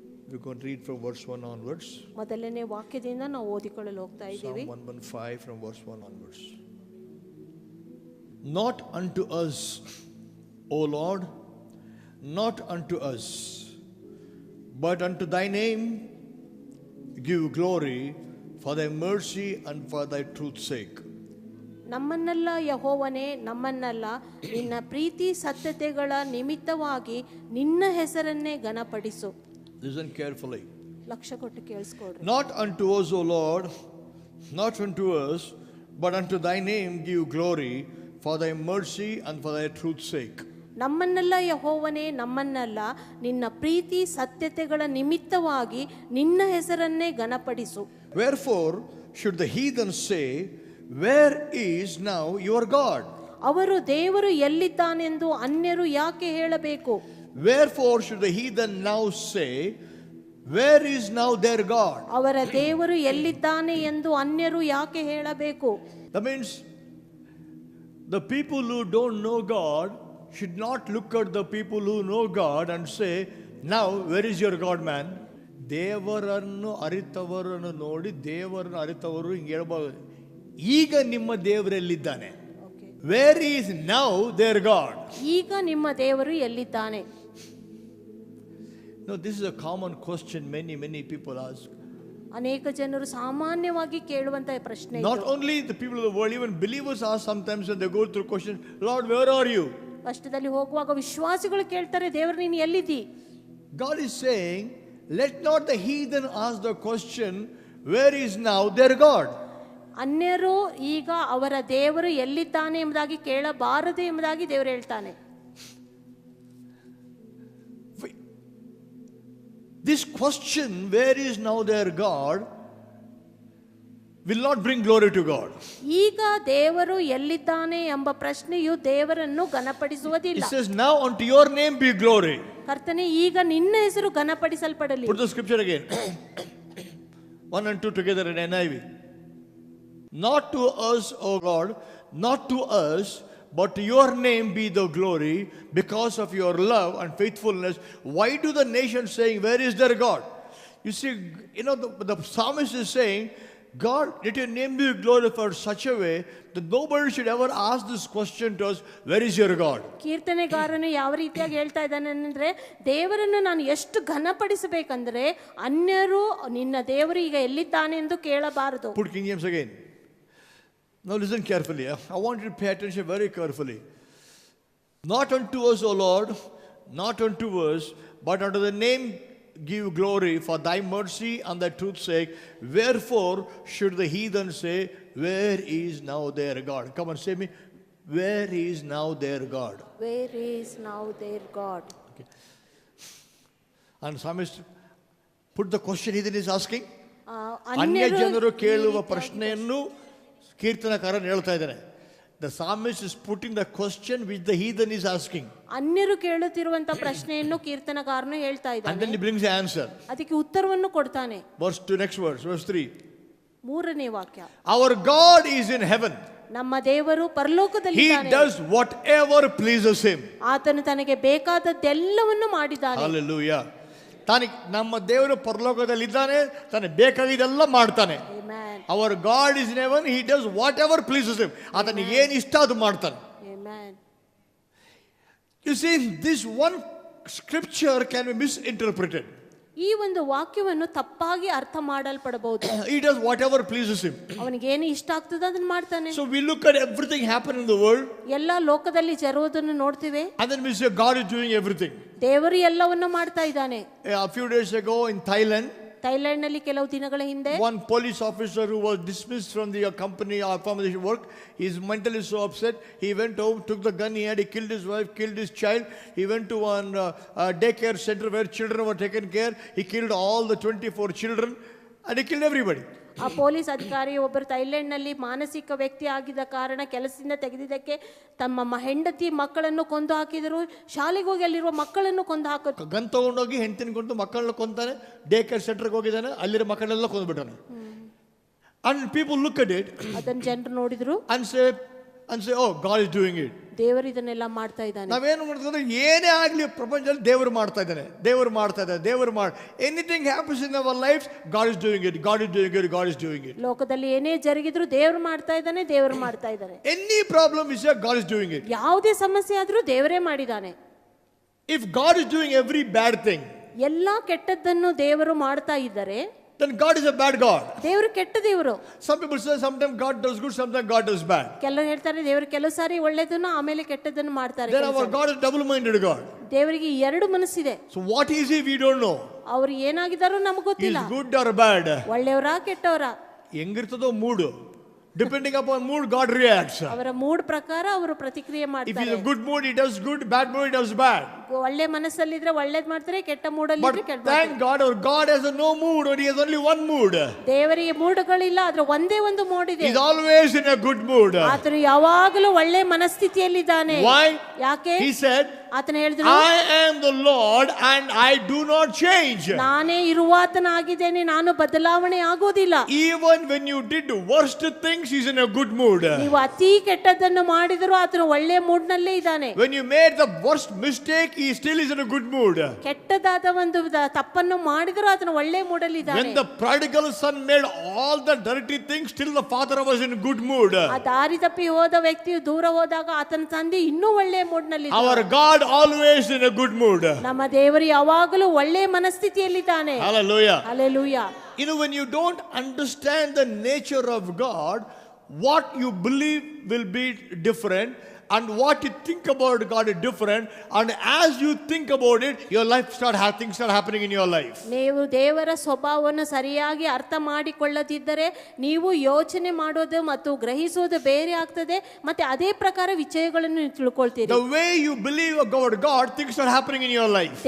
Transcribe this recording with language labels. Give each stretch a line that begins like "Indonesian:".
English: We're going to read from verse 1 onwards.
Kannada: ಮೊದಲನೇ ವಾಕ್ಯದಿಂದ ನಾವು ಓದಿಕೊಳ್ಳಲು ಹೋಗ್ತಾ ಇದ್ದೀವಿ.
English: Psalm 115 from verse 1 onwards. Not unto us, O Lord, not unto us, but unto thy name give glory for thy mercy and for thy truth's sake.
Kannada: ನಮ್ಮನ್ನಲ್ಲ ಯೆಹೋವನೇ, ನಮ್ಮನ್ನಲ್ಲ, ನಿನ್ನ ಪ್ರೀತಿ ಸತ್ಯತೆಗಳ ನಿಮಿತ್ತವಾಗಿ ನಿನ್ನ ಹೆಸರನ್ನೇ ಘನಪಡಿಸು.
English: Listen carefully.
Kannada: ಲಕ್ಷ್ಯ ಕೊಟ್ಟು ಕೇಳಿಸ್ಕೊಳ್ರಿ.
English: Not unto us, O Lord, not unto us, but unto thy name give glory for thy mercy and for thy truth's sake.
Kannada: ನಮ್ಮನ್ನಲ್ಲ ಯೆಹೋವನೇ, ನಮ್ಮನ್ನಲ್ಲ, ನಿನ್ನ ಪ್ರೀತಿ ಸತ್ಯತೆಗಳ ನಿಮಿತ್ತವಾಗಿ ನಿನ್ನ ಹೆಸರನ್ನೇ ಘನಪಡಿಸು.
English: Wherefore should the heathen say, where is now your God?
Kannada: ಅವರು ದೇವರು ಎಲ್ಲಿದ್ದಾನೆಂದು ಅನ್ಯರು ಯಾಕೆ ಹೇಳಬೇಕು?
English: Wherefore should the heathen now say, where is now their God?
Kannada: ಅವರ ದೇವರು ಎಲ್ಲಿದ್ದಾನೆ ಎಂದು ಅನ್ಯರು ಯಾಕೆ ಹೇಳಬೇಕು?
English: That means the people who don't know God should not look at the people who know God and say, now where is your God, man?
Kannada: ದೇವರನ್ನು ಅರಿತವರನ್ನು ನೋಡಿ ದೇವರನ್ನು ಅರಿತವರು ಹಿಂಗೆ ಹೇಳ್ಬೋದು, ಈಗ ನಿಮ್ಮ ದೇವರೆಲ್ಲಿದ್ದಾನೆ?
English: Where is now their God?
Kannada: ಈಗ ನಿಮ್ಮ ದೇವರು ಎಲ್ಲಿದ್ದಾನೆ?
English: No, this is a common question many people ask.
Kannada: ಅನೇಕ ಜನರು ಸಾಮಾನ್ಯವಾಗಿ ಕೇಳುವಂತಹ ಪ್ರಶ್ನೆ.
English: Not only the people of the world, even believers ask sometimes when they go through question, Lord, where are you?
Kannada: ಕಷ್ಟದಲ್ಲಿ ಹೋಗುವಾಗ ವಿಶ್ವಾಸಿಗಳು ಕೇಳ್ತಾರೆ, ದೇವರು ನೀನು ಎಲ್ಲಿದ್ದೀ?
English: God is saying, let not the heathen ask the question, where is now their God?
Kannada: ಅನ್ಯರು ಈಗ ಅವರ ದೇವರು ಎಲ್ಲಿದ್ದಾನೆ ಎಂಬುದಾಗಿ ಕೇಳಬಾರದು ಎಂಬುದಾಗಿ ದೇವರು ಹೇಳ್ತಾನೆ.
English: This question, where is now their God, will not bring glory to God.
Kannada: ಈಗ ದೇವರು ಎಲ್ಲಿದ್ದಾನೆ ಎಂಬ ಪ್ರಶ್ನೆಯು ದೇವರನ್ನು ಘನಪಡಿಸುವುದಿಲ್ಲ.
English: It says, now unto your name be glory.
Kannada: ಕರ್ತನೆ, ಈಗ ನಿನ್ನ ಹೆಸರು ಘನಪಡಿಸಲ್ಪಡಲಿ.
English: Put the scripture again. 1 and 2 together in NIV. Not to us, O God, not to us, but to your name be the glory because of your love and faithfulness. Why do the nations saying, where is their God? You see, the psalmist is saying, God, let your name be glorified such a way that nobody should ever ask this question to us, where is your God?
Kannada: ಕೀರ್ತನೆಗಾರನು ಯಾವ ರೀತಿಯಾಗಿ ಹೇಳ್ತಾ ಇದ್ದಾನೆ ಅಂದ್ರೆ, ದೇವರನ್ನು ನಾನು ಎಷ್ಟು ಘನಪಡಿಸಬೇಕಂದ್ರೆ ಅನ್ಯರು ನಿನ್ನ ದೇವರು ಈಗ ಎಲ್ಲಿದ್ದಾನೆ ಎಂದು ಕೇಳಬಾರದು.
English: Put King James again. Now listen carefully. I want you to pay attention very carefully. Not unto us, O Lord, not unto us, but unto the name give glory for thy mercy and thy truth's sake. Wherefore should the heathen say, where is now their God? Come on, say me, where is now their God? Where is now their God? Okay. And psalmist put the question heathen is asking.
Kannada: ಅನ್ಯ ಜನರು ಕೇಳುವ ಪ್ರಶ್ನೆಯನ್ನು ಕೀರ್ತನಕಾರನು ಹೇಳ್ತಾ ಇದ್ದಾನೆ.
English: The psalmist is putting the question which the heathen is asking.
Kannada: ಅನ್ಯರು ಕೇಳುತ್ತಿರುವಂತ ಪ್ರಶ್ನೆಯನ್ನು ಕೀರ್ತನಕಾರನು ಹೇಳ್ತಾ ಇದ್ದಾನೆ.
English: And then he brings the answer.
Kannada: ಅದಕ್ಕೆ ಉತ್ತರವನ್ನು ಕೊಡ್ತಾನೆ.
English: Verse 2, next verse, verse 3.
Kannada: ಮೂರನೇ ವಾಕ್ಯ.
English: Our God is in heaven.
Kannada: ನಮ್ಮ ದೇವರು ಪರಲೋಕದಲ್ಲಿದ್ದಾನೆ.
English: He does whatever pleases him.
Kannada: ಆತನು ತನಗೆ ಬೇಕಾದದ್ದೆಲ್ಲವನ್ನು ಮಾಡಿದ್ದಾನೆ.
English: Hallelujah.
Kannada: ನಮ್ಮ ದೇವರು ಪರಲೋಕದಲ್ಲಿದ್ದಾನೆ, ತನಗೆ ಬೇಕಾಗಿದ್ದೆಲ್ಲ ಮಾಡ್ತಾನೆ.
English: Amen. Our God is in heaven. He does whatever pleases him.
Kannada: ಆತನಿಗೆ ಏನು ಇಷ್ಟ ಅದು ಮಾಡ್ತಾನೆ.
English: Amen. You see, this one scripture can be misinterpreted.
Kannada: ಈ ಒಂದು ವಾಕ್ಯವನ್ನು ತಪ್ಪಾಗಿ ಅರ್ಥ ಮಾಡಲ್ಪಡಬಹುದು.
English: He does whatever pleases him.
Kannada: ಅವನಿಗೆ ಏನು ಇಷ್ಟ ಆಗ್ತದೆ ಅದನ್ನ ಮಾಡ್ತಾನೆ.
English: So we look at everything happen in the world.
Kannada: ಎಲ್ಲ ಲೋಕದಲ್ಲಿ ಜರುವುದನ್ನು ನೋಡ್ತೀವಿ.
English: And then we say God is doing everything.
Kannada: ದೇವರು ಎಲ್ಲವನ್ನೂ ಮಾಡ್ತಾ ಇದ್ದಾನೆ.
English: A few days ago in Thailand,
Kannada: Thailand ನಲ್ಲಿ ಕೆಲವು ದಿನಗಳ ಹಿಂದೆ
English: one police officer who was dismissed from the company or from the work, he is mentally so upset. He went home, took the gun he had, he killed his wife, killed his child. He went to one daycare center where children were taken care. He killed all the 24 children and he killed everybody.
Kannada: ಆ police ಅಧಿಕಾರಿ ಒಬ್ಬರು Thailand ನಲ್ಲಿ ಮಾನಸಿಕ ವ್ಯಕ್ತಿ ಆಗಿದ್ದ ಕಾರಣ ಕೆಲಸದಿಂದ ತೆಗೆದಿದ್ದಕ್ಕೆ ತಮ್ಮ ಹೆಂಡತಿ ಮಕ್ಕಳನ್ನು ಕೊಂದು ಹಾಕಿದರು. ಶಾಲೆಗೆ ಹೋಗಿ ಅಲ್ಲಿರುವ ಮಕ್ಕಳನ್ನು ಕೊಂದು ಹಾಕಿದ್ರು. ಗನ್ ತಗೊಂಡೋಗಿ ಹೆಂಡತಿನ ಕೊಂದು ಮಕ್ಕಳನ್ನ ಕೊಂತಾನೆ. ಡೇ ಕೇರ್ ಸೆಂಟರ್ಗೆ ಹೋಗಿದ್ದಾನೆ, ಅಲ್ಲಿರೋ ಮಕ್ಕಳೆಲ್ಲ ಕೊಂದು ಬಿಟ್ಟಾನೆ.
English: And people look at it
Kannada: ಅದನ್ನ ಜನರು ನೋಡಿದ್ರು
English: and say, and say, oh, God is doing it.
Kannada: ದೇವರು ಇದನ್ನೆಲ್ಲ ಮಾಡ್ತಾ ಇದ್ದಾನೆ. ನಾವೇನು ಮಾಡ್ತಾರೆ, ಏನೇ ಆಗಲಿ ಪ್ರಪಂಚದಲ್ಲಿ ದೇವರು ಮಾಡ್ತಾ ಇದ್ದಾನೆ, ದೇವರು ಮಾಡ್ತಾ ಇದ್ದಾನೆ, ದೇವರು
English: anything happens in our life, God is doing it,
Kannada: god is doing it, god is doing it. ಲೋಕದಲ್ಲಿ ಏನೇ ಜರುಗಿದ್ರು ದೇವರು ಮಾಡ್ತಾ ಇದ್ದಾನೆ, ದೇವರು ಮಾಡ್ತಾ ಇದ್ದಾನೆ.
English: Any problem is God is doing it.
Kannada: ಯಾವುದೇ ಸಮಸ್ಯೆ ಆದ್ರೂ ದೇವರೇ ಮಾಡಿದಾನೆ.
English: if God is doing every bad thing,
Kannada: ಎಲ್ಲಾ ಕೆಟ್ಟದ್ದನ್ನು ದೇವರು ಮಾಡ್ತಾ ಇದ್ದರೆ,
English: then God is a bad God.
Kannada: ದೇವರು ಕೆಟ್ಟ ದೇವರು.
English: Some people say sometimes God does good, sometimes God does bad.
Kannada: ಕೆಲವರು ಹೇಳ್ತಾರೆ ದೇವರು ಕೆಲವು ಸಾರಿ ಒಳ್ಳೆದನ್ನು ಆಮೇಲೆ ಕೆಟ್ಟದನ್ನು ಮಾಡ್ತಾರೆ.
English: Then our God is double-minded God.
Kannada: ದೇವರಿಗೆ ಎರಡು ಮನಸ್ಸಿದೆ.
English: So what is he? We don't know.
Kannada: ಅವರು ಏನಾಗಿದ್ದಾರೋ ನಮಗೆ ಗೊತ್ತಿಲ್ಲ.
English: Is good or bad?
Kannada: ಒಳ್ಳೆಯವರಾ ಕೆಟ್ಟವರಾ? ಹೆಂಗಿರ್ತದೋ mood,
English: depending upon mood God reacts.
Kannada: ಅವರ ಮೂಡ್ ಪ್ರಕಾರ ಅವರು ಪ್ರತಿಕ್ರಿಯೆ ಮಾಡ್ತಾರೆ.
English: If he is a good mood he does good, bad mood he does bad.
Kannada: ಒಳ್ಳೆ ಮನಸ್ಸಲ್ಲಿದ್ರೆ ಒಳ್ಳೇದ್ ಮಾಡ್ತಾರೆ, ಕೆಟ್ಟ ಮೂಡಲ್ಲಿ ಇದ್ರೆ ಕೆಟ್ಟ ಮಾಡ್ತಾರೆ.
English: Thank God our God has no mood, or he has only one mood.
Kannada: ದೇವರಿಗೆ ಮೂಡ್ಗಳಿಲ್ಲ, ಆದ್ರೆ ಒಂದೇ ಒಂದು ಮೂಡ್ ಇದೆ.
English: He is always in a good mood.
Kannada: ಆತನು ಯಾವಾಗಲೂ ಒಳ್ಳೆ ಮನಸ್ಥಿತಿಯಲ್ಲಿದ್ದಾನೆ.
English: Why?
Kannada: ಯಾಕೆ?
English: He said,
Kannada: ಆತನು ಹೇಳಿದ್ರು,
English: I am the Lord and I do not change.
Kannada: ನಾನೇ ಇರುವಾತನಾಗಿದ್ದೇನೆ, ನಾನು ಬದಲಾವಣೆ ಆಗೋದಿಲ್ಲ.
English: Even when you did worst things, he is in a good mood.
Kannada: ನೀವು ಅತಿ ಕೆಟ್ಟದ್ದನ್ನು ಮಾಡಿದರೂ ಆತನು ಒಳ್ಳೆ ಮೂಡ್ ನಲ್ಲೇ ಇದ್ದಾನೆ.
English: When you made the worst mistake, he still is in a good mood.
Kannada: ಕೆಟ್ಟದಾದ ಒಂದು ತಪ್ಪನ್ನು ಮಾಡಿದರೂ ಆತನು ಒಳ್ಳೆ ಮೂಡಲ್ಲಿ ಇದ್ದಾನೆ.
English: When the prodigal son made all the dirty things, still the father was in good mood.
Kannada: ಆ ದಾರಿ ತಪ್ಪಿ ಹೋದ ವ್ಯಕ್ತಿಯು ದೂರ ಹೋದಾಗ ಆತನ ತಂದೆ ಇನ್ನೂ ಒಳ್ಳೆ ಮೂಡ್ ನಲ್ಲಿ ಇದ್ದಾನೆ.
English: Our God always in a good mood.
Kannada: ನಮ್ಮ ದೇವರು ಯಾವಾಗಲೂ ಒಳ್ಳೆ ಮನಸ್ಥಿತಿಯಲ್ಲಿದ್ದಾನೆ.
English: Hallelujah. Hallelujah. You know, when you don't understand the nature of God, what you believe will be different, and what you think about God is different, and as you think about it, your life things start happening in your life.
Kannada: ನೀವು ದೇವರ ಸ್ವಭಾವವನ್ನು ಸರಿಯಾಗಿ ಅರ್ಥ ಮಾಡಿಕೊಳ್ಳದಿದ್ದರೆ ನೀವು ಯೋಚನೆ ಮಾಡೋದು ಮತ್ತು ಗ್ರಹಿಸೋದು ಬೇರೆ ಆಗ್ತದೆ, ಮತ್ತೆ ಅದೇ ಪ್ರಕಾರ ವಿಷಯಗಳನ್ನು ನೀವು ತಿಳ್ಕೊಳ್ತೀರಿ.
English: The way you believe about God, things start happening in your life.